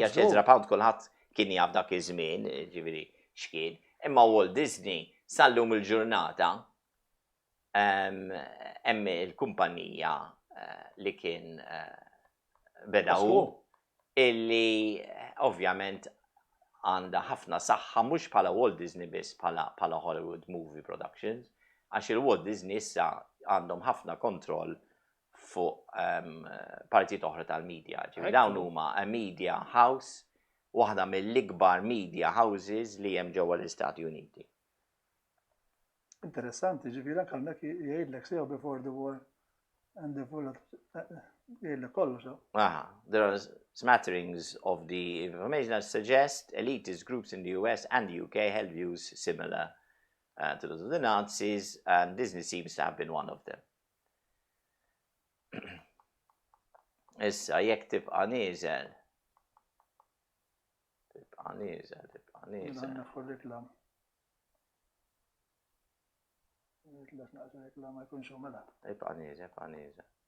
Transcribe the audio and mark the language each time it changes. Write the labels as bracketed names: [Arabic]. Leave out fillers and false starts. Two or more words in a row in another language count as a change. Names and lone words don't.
[Maltese] Għax Ezra Pound kulħadd kien jaf dak iż-żmien, ġifieri x'kien, imma Walt Disney sal-lum il-ġurnata hemm il-kumpanija li kien bedaw illi ovvjament għandha ħafna saħħa mhux bħala Walt Disney biss bħala Hollywood [English] movie productions, [Maltese] għax il-Walt Disney issa għandhom ħafna kontroll fuq partit oħra tal-medja. Ġifieri dawn huma [English] media house, [Maltese] waħda mill-ikbar [English] media houses [Maltese] li hemm ġewwa l-Istati Uniti. Interessanti, ġifieri anke hemmhekk jgħidlek sew [English] before the war and the full [Maltese] jgħidlek kollox. [English] There are smatterings of the information that suggest elitist groups in the US and the UK held views similar to those of the Nazis, and Disney seems to have been one of them. [Maltese] Issa, jekk tibqa' nieżel. Tibqa' nieżel. Tibqa' nieżel.